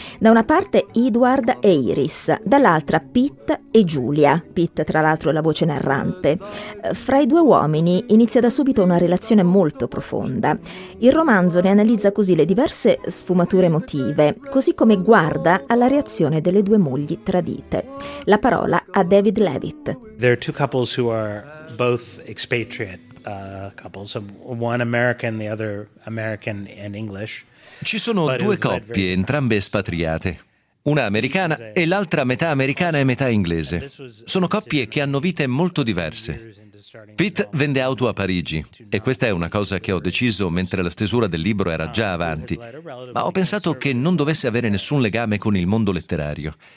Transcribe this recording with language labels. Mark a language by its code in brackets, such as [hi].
[it] Da una parte Edward e Iris, dall'altra Pete e Giulia. Pete, tra l'altro, è la voce narrante. Fra i due uomini inizia da subito una relazione molto profonda. Il romanzo ne analizza così le diverse sfumature emotive, così come guarda alla reazione delle due mogli tradite. La parola a David Levitt. [en] There are two couples who are both expatriate couples, one American, the other American and English. [it] Ci sono due coppie, entrambe espatriate. Una americana e l'altra metà americana e metà inglese. Sono coppie che hanno vite molto diverse. Pete vende auto a Parigi, e questa è una cosa che ho deciso mentre la stesura del libro era già avanti, ma ho pensato che non dovesse avere nessun legame con il mondo letterario.